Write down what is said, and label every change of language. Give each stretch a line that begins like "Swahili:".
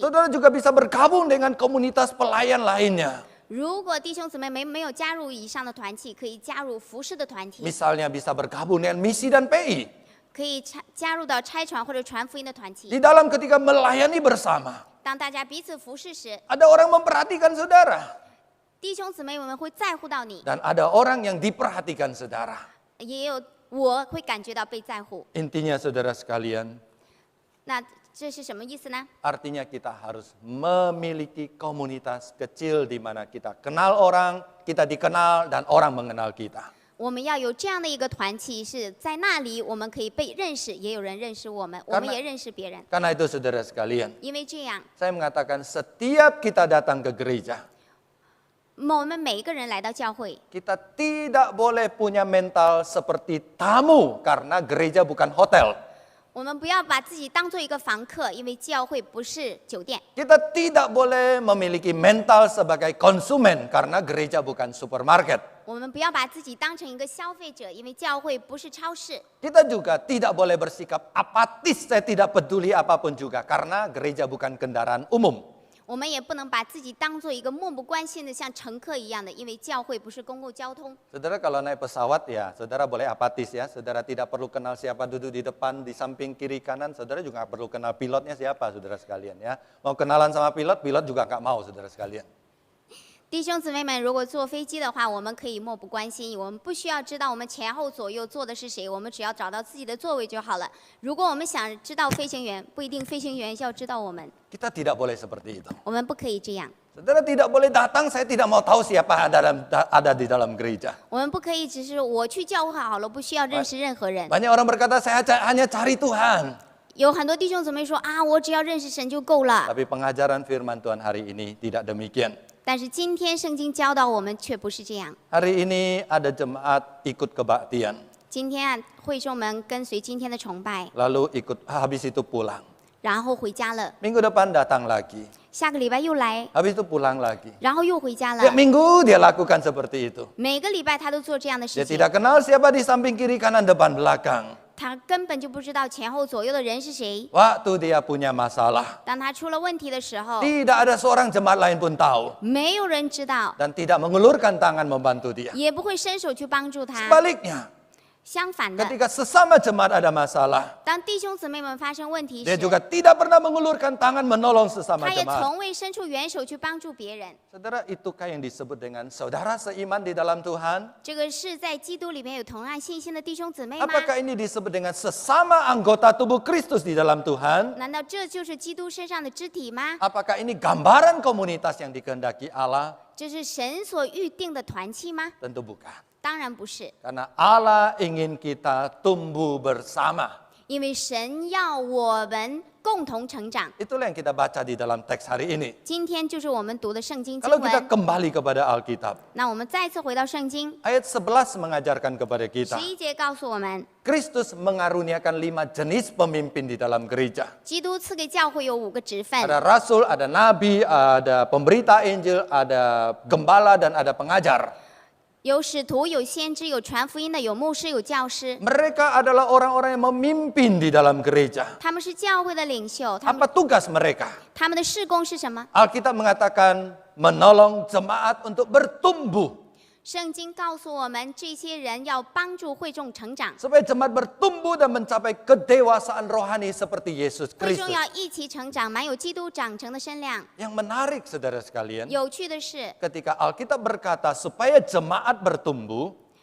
Indonesian: saudara juga bisa bergabung dengan komunitas pelayan lainnya.
Chinese: 如果弟兄姊妹没有加入以上的团契，可以加入服饰的团体，
Indonesian: Misalnya bisa bergabung dengan misi dan PI.
Chinese: 可以加入到差传或者传福音的团契。
Indonesian: Di dalam ketika melayani bersama,
Chinese: 当大家彼此服侍时，
Indonesian: ada orang memperhatikan saudara.
Chinese: 弟兄姊妹们会在乎到你，
Indonesian: Dan ada orang yang diperhatikan saudara.
Chinese: 也有我会感觉到被在乎。
Indonesian: Intinya saudara sekalian,
Chinese: 那这是什么意思呢？
Indonesian: artinya kita harus memiliki komunitas kecil di mana kita kenal orang, kita dikenal, dan orang mengenal kita.
Chinese: 我们要有这样的一个团契，是在那里我们可以被认识，也有人认识我们，我们也认识别人。
Indonesian: Karena itu saudara sekalian,
Chinese: 因为这样，
Indonesian: saya mengatakan setiap kita datang ke gereja,
Chinese: 我们每一个人来到教会，
Indonesian: kita tidak boleh punya mental seperti tamu karena gereja bukan hotel.
Chinese: 我们不要把自己当做一个房客，因为教会不是酒店。
Indonesian: Kita tidak boleh memiliki mental sebagai konsumen karena gereja bukan supermarket.
Chinese: 我们不要把自己当成一个消费者，因为教会不是超市。
Indonesian: Kita juga tidak boleh bersikap apatis, saya tidak peduli apapun juga karena gereja bukan kendaraan umum.
Chinese: 我们也不能把自己当做一个漠不关心的像乘客一样的，因为教会不是公共交通。
Indonesian: Saudara kalau naik pesawat ya, saudara boleh apatis ya. Saudara tidak perlu kenal siapa duduk di depan, di samping, kiri, kanan. Saudara juga nggak perlu kenal pilotnya siapa, saudara sekalian ya. Mau kenalan sama pilot, pilot juga nggak mau, saudara sekalian.
Chinese: 弟兄姊妹们，如果坐飞机的话，我们可以漠不关心，我们不需要知道我们前后左右坐的是谁，我们只要找到自己的座位就好了。如果我们想知道飞行员，不一定飞行员要知道我们，
Indonesian: Kita tidak boleh seperti itu.
Chinese: 我们不可以这样。
Indonesian: Saudara tidak boleh datang, saya tidak mau tahu siapa ada di dalam gereja.
Chinese: 我们不可以只是我去教会好了，不需要认识任何人。
Indonesian: Banyak orang berkata saya hanya cari Tuhan.
Chinese: 有很多弟兄姊妹说啊，我只要认识神就够了。
Indonesian: Tapi pengajaran firman Tuhan hari ini tidak demikian.
Chinese: 但是今天圣经教导我们却不是这样。
Indonesian: Hari ini ada jemaat ikut kebaktian.
Chinese: 今天啊，会众们跟随今天的崇拜，
Indonesian: Lalu habis itu pulang.
Chinese: 然后回家了。
Indonesian: Minggu depan datang lagi.
Chinese: 下个礼拜又来，
Indonesian: Habis itu pulang lagi.
Chinese: 然后又回家
Indonesian: Tiap
Chinese: 了。
Indonesian: minggu dia lakukan seperti itu.
Chinese: 每个礼拜他都做这样的
Indonesian: Dia
Chinese: 事情，
Indonesian: tidak kenal siapa di samping kiri kanan depan belakang.
Chinese: 他根本就不知道前后左右的人是谁。
Indonesian: Waktu dia punya masalah,
Chinese: 当他出了问题的时候，
Indonesian: tidak ada seorang jemaat lain pun tahu
Chinese: 没有人知道，
Indonesian: dan tidak mengulurkan tangan membantu dia.
Chinese: 也不会伸手去帮助他。
Indonesian: Sebaliknya,
Chinese: 相反的，
Indonesian: ketika sesama jemaat ada masalah,
Chinese: 当弟兄姊妹们发生问题
Indonesian: dia
Chinese: 时，
Indonesian: juga tidak pernah mengulurkan tangan menolong sesama
Chinese: 他也
Indonesian: jemaat.
Chinese: 从未伸出援手去帮助别人。
Indonesian: Saudara, itukah yang disebut dengan saudara seiman di dalam Tuhan?
Chinese: 这个是在基督里面有同样信心的弟兄姊妹吗？
Indonesian: Apakah ini disebut dengan sesama anggota tubuh Kristus di dalam Tuhan?
Chinese: 难道这就是基督身上的肢体吗？
Indonesian: Apakah ini gambaran komunitas yang dikehendaki Allah?
Chinese: 这是神所预定的团契吗？
Indonesian: Tentu bukan.
Chinese: 当然不是，
Indonesian: Karena Allah ingin kita tumbuh bersama.
Chinese: 因为神要我们共同成长。
Indonesian: Itulah yang kita baca di dalam teks hari ini.
Chinese: 今天就是我们读的圣经经
Indonesian: Kalau kita
Chinese: 文。
Indonesian: kembali kepada Alkitab,
Chinese: 那我们再次回到圣经，
Indonesian: ayat 11 mengajarkan kepada kita,
Chinese: 11节告诉我们，
Indonesian: Kristus mengaruniakan 5 jenis pemimpin di dalam gereja.
Chinese: 基督赐给教会有5个职分，
Indonesian: Ada rasul, ada nabi, ada pemberita Injil, ada gembala, dan ada pengajar.
Chinese: 有使徒，有先知，有传福音的，有牧师，有教师。
Indonesian: Mereka adalah orang-orang yang memimpin di dalam gereja.
Chinese: 他们是教会的领袖，他
Indonesian: Apa
Chinese: 们
Indonesian: tugas mereka?
Chinese: 他们的事工是什么？
Indonesian: Alkitab mengatakan menolong jemaat untuk bertumbuh.
Chinese: 圣经告诉我们，这些人要帮助会众成长，
Indonesian: Supaya jemaat bertumbuh dan mencapai kedewasaan rohani seperti Yesus
Chinese: 会众
Indonesian: Kristus.
Chinese: 要一起成长，满有基督长成的身量。
Indonesian: Yang menarik saudara sekalian,
Chinese: 有趣的是，
Indonesian: ketika Alkitab berkata supaya jemaat bertumbuh,